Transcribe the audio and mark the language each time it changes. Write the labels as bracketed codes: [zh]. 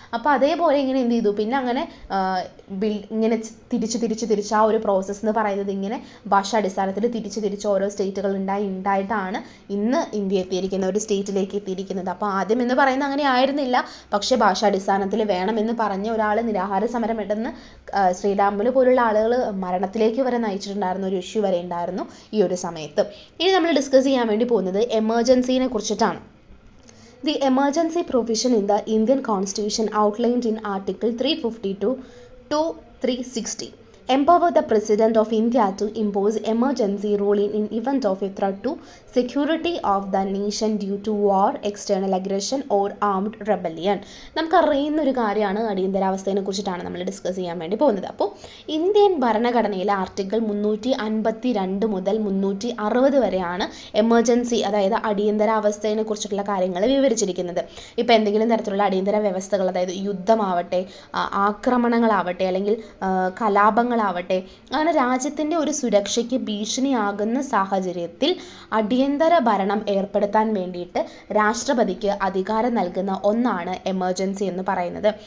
[ml] അപ്പോൾ അതേപോലെ ഇങ്ങനെ എന്ത് ചെയ്തു, പിന്നെ അങ്ങനെ ഇങ്ങനെ തിരിച്ച് ആ ഒരു പ്രോസസ്സ് എന്ന് പറയുന്നത് ഇങ്ങനെ ഭാഷാടിസ്ഥാനത്തിൽ തിരിച്ച് ഓരോ സ്റ്റേറ്റുകൾ ഉണ്ടായിട്ടാണ് ഇന്ന് ഇന്ത്യ എത്തിയിരിക്കുന്ന ഒരു സ്റ്റേറ്റിലേക്ക് എത്തിയിരിക്കുന്നത്. അപ്പോൾ ആദ്യം എന്ന് പറയുന്നത് അങ്ങനെ ആയിരുന്നില്ല, പക്ഷേ ഭാഷാടിസ്ഥാനത്തിൽ വേണമെന്ന് പറഞ്ഞ ഒരാൾ നിരാഹാര സമരം ഇടുന്ന ശ്രീരാമുലു പോലുള്ള ആളുകൾ മരണത്തിലേക്ക് വരെ നയിച്ചിട്ടുണ്ടായിരുന്ന ഒരു ഇഷ്യൂ വരെ ഉണ്ടായിരുന്നു ഈ ഒരു സമയത്ത്. ഇനി നമ്മൾ ഡിസ്കസ് ചെയ്യാൻ വേണ്ടി പോകുന്നത് എമർജൻസിനെ കുറിച്ചിട്ടാണ്. [en] The emergency provision in the Indian Constitution outlined in Article 352 to 360 empower the President of India to impose emergency rule in event of a threat to security of the nation due to war, external aggression or armed rebellion. [ml] നമുക്കറിയുന്ന ഒരു കാര്യമാണ് അടിയന്തരാവസ്ഥയെ കുറിച്ചിട്ടാണ് നമ്മൾ discuss ചെയ്യാൻ വേണ്ടി പോകുന്നത്. അപ്പോൾ Indian ഭരണഘടനയിലെ ആർട്ടിക്കിൾ 352 മുതൽ 360 വരെയാണ് എമർജൻസി, അതായത് അടിയന്തരാവസ്ഥയെ കുറിച്ചിട്ടുള്ള കാര്യങ്ങൾ വിവരിച്ചിരിക്കുന്നത്. ഇപ്പോൾ എന്തെങ്കിലും തരത്തിലുള്ള അടിയന്തര വ്യവസ്ഥകൾ, അതായത് യുദ്ധമാവട്ടെ, ആക്രമണങ്ങളാവട്ടെ, അല്ലെങ്കിൽ കലാപങ്ങൾ ആവട്ടെ, അങ്ങനെ രാജ്യത്തിൻ്റെ ഒരു സുരക്ഷയ്ക്ക് ഭീഷണിയാകുന്ന സാഹചര്യത്തിൽ അടിയന്തര ഭരണം ഏർപ്പെടുത്താൻ വേണ്ടിയിട്ട് രാഷ്ട്രപതിക്ക് അധികാരം നൽകുന്ന ഒന്നാണ് എമർജൻസി എന്ന് പറയുന്നത്.